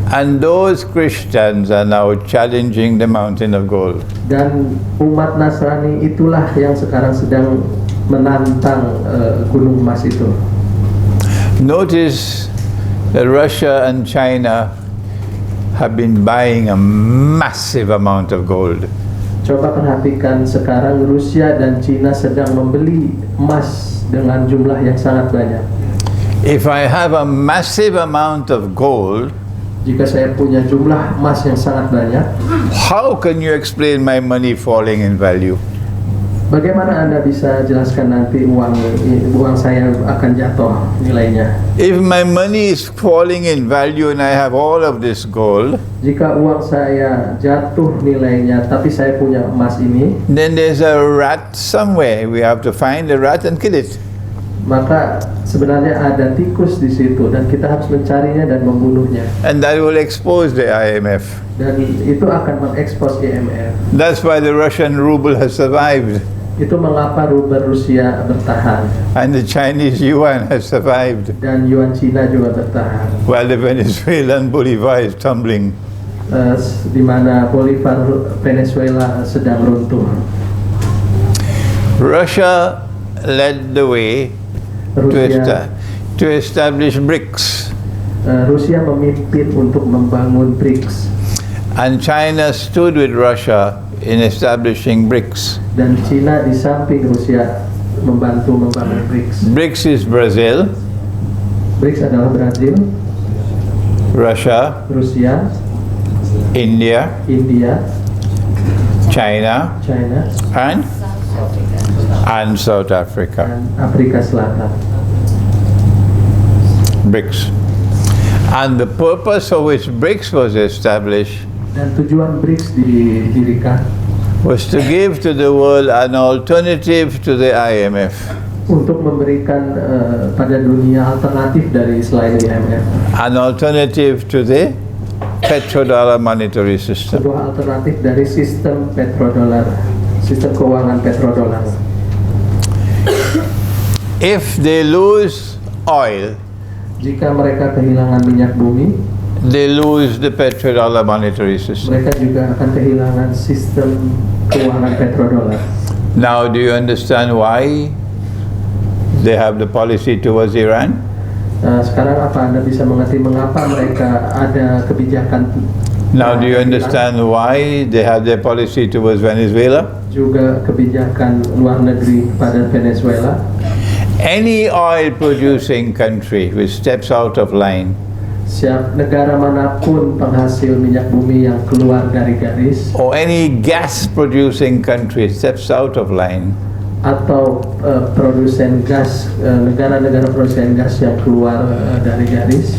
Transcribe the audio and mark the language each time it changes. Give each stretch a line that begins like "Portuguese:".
English: And those Christians are now challenging the mountain of gold.
Indonesian: Dan umat Nasrani itulah yang sekarang sedang menantang gunung emas itu.
English: Notice that Russia and China have been buying a massive amount of gold.
Indonesian: Coba perhatikan sekarang Rusia dan Cina sedang membeli emas dengan jumlah yang sangat banyak.
English: If I have a massive amount of gold,
Indonesian: Jika saya punya jumlah emas yang sangat banyak,
English: how can you explain my money falling in value?
Indonesian: bagaimana Anda bisa jelaskan nanti uang saya akan jatuh nilainya?
English: If my money is falling in value and I have all of this gold,
Indonesian: Jika uang saya jatuh nilainya, tapi saya punya emas ini,
English: then there's a rat somewhere. We have to find the rat and kill it.
Indonesian: maka sebenarnya ada tikus di situ dan kita harus mencarinya dan membunuhnya.
English: And that will expose the IMF.
Indonesian: Dan itu akan mengekspos IMF.
English: That's why the Russian ruble has survived.
Indonesian: Itu mengapa rubel Rusia bertahan
English: And the Chinese yuan has survived.
Indonesian: dan yuan Cina juga bertahan.
English: While the Venezuelan bolivar is tumbling.
Indonesian: Di mana Bolivar Venezuela sedang runtuh.
English: Russia led the way to establish BRICS.
Indonesian: Rusia memimpin untuk membangun BRICS
English: And China stood with Russia in establishing BRICS.
Indonesian: dan Cina di samping Rusia membantu membangun BRICS.
English: BRICS is Brazil,
Indonesian: BRICS adalah Brazil,
English: Russia,
Indonesian: Rusia,
English: India,
Indonesian: India,
English: China,
Indonesian: China,
English: and South Africa.
Indonesian: dan Afrika Selatan.
English: BRICS. And the purpose for which BRICS was established
Indonesian: Dan tujuan BRICS didirikan
English: was to give to the world an alternative to the IMF.
Indonesian: untuk memberikan pada dunia alternatif dari selain IMF.
English: An alternative to the petrodollar monetary system.
Indonesian: Sebuah alternatif dari sistem petrodollar, sistem keuangan petrodollar.
English: If they lose oil,
Indonesian: Jika mereka kehilangan minyak bumi,
English: they lose the petrodollar monetary system.
Indonesian: mereka juga akan kehilangan sistem keuangan petrodollar.
English: Now, do you understand why they have the policy towards Iran?
Indonesian: Sekarang apa Anda bisa mengerti mengapa mereka ada kebijakan?
English: Now, do you understand why they have their policy towards Venezuela?
Indonesian: Juga kebijakan luar negeri pada Venezuela.
English: Any oil-producing country which steps out of line
Indonesian: Negara manapun penghasil minyak bumi yang keluar dari garis,
English: or any gas-producing country steps out of line,
Indonesian: atau produsen gas, negara-negara produsen gas yang keluar dari garis,